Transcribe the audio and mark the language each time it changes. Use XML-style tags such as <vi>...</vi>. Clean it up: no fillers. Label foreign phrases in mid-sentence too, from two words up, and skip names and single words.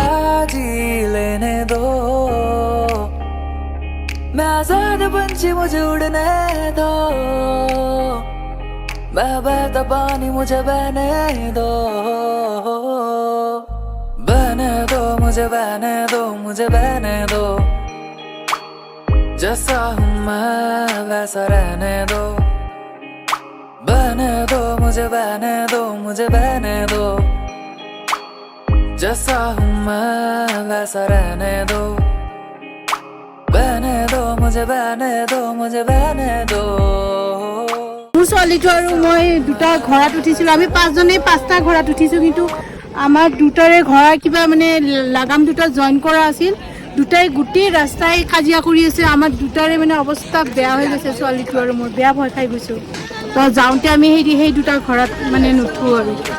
<hi>जी लेने दो मैं आजाद पंछी मुझे उड़ने दो मैं बहता पानी मुझे बहने दो बहने दो मुझे बहने दो मुझे बहने दो जैसा हूँ मैं वैसा रहने दो बहने दो मुझे बहने दो मुझे बहने दो जैसा हूँ मैं वैसा रहने दो बहने दो मुझे बहने दो मुझे बहने दो</hi> <as>মোৰ ছোৱালীটো আৰু মই দুটা ঘোঁৰাত উঠিছিলোঁ আমি পাঁচজনেই পাঁচটা ঘোঁৰাত উঠিছোঁ কিন্তু আমাৰ দুটাৰে ঘোঁৰা কিবা মানে লাগাম দুটা জইন কৰা আছিল দুটাই গোটেই ৰাস্তাই কাজিয়া কৰি আছে আমাৰ দুটাৰে মানে অৱস্থা বেয়া হৈ গৈছে ছোৱালীটো আৰু মই বেয়া ভয় খাই গৈছোঁ তো যাওঁতে আমি সেই দুটা ঘোঁৰাত মানে নুঠো আৰু</as>